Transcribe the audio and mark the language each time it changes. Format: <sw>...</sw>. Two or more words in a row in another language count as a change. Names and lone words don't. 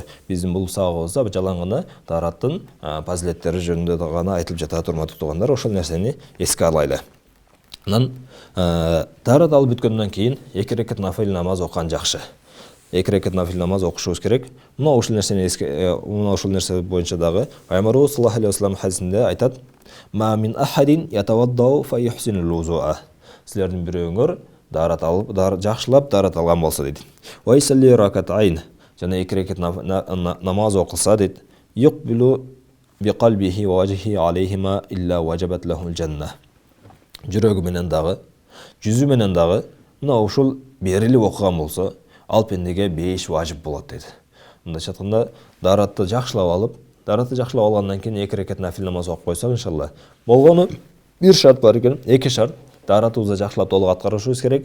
<ky>Биздин бул сабагыбызда жалаң гана дараттын фазилеттери жөнүндө гана айтылып жатат, урматтуу туугандар. Ошол нерсени эске алайлы. Анан дарат алып бүткөндөн кийин 2 рекат нафил намаз окуган жакшы. 2 рекат нафил намаз окушубуз керек. Мына ушул нерсе боюнча дагы Пайгамбарыбыз</ky> <ar>صلى الله عليه وسلم</ar> <ky>хадисинде айтат:</ky> <ar>"ما من أحد يتوضأ فيحسن الوضوء."</ar> <ky>Силердин бирөөңөр дарат алып, жакшылап дарат алган болсо дейт.</ky> <ar>"ويصلي ركعتين."</ar> <ky>Жана 2 рекат намаз окулса дейт.</ky> <ar>"يقبل بقلبه ووجهه عليهما إلا وجبت له الجنة."</ar> <ky>Жүрөгү менен дагы, жүзү менен дагы мына ушул берилип окуган болсо, ал пендеге 5 важип болот дейт. Мындайча айтканда, даратты жакшылап алгандан кийин 2 рекат нафил намаз окуп койсок, иншалла. Болгону бир шарт бар экен, 2 шарт. Даратыбызды жакшылап толук аткарышыбыз керек.</ky>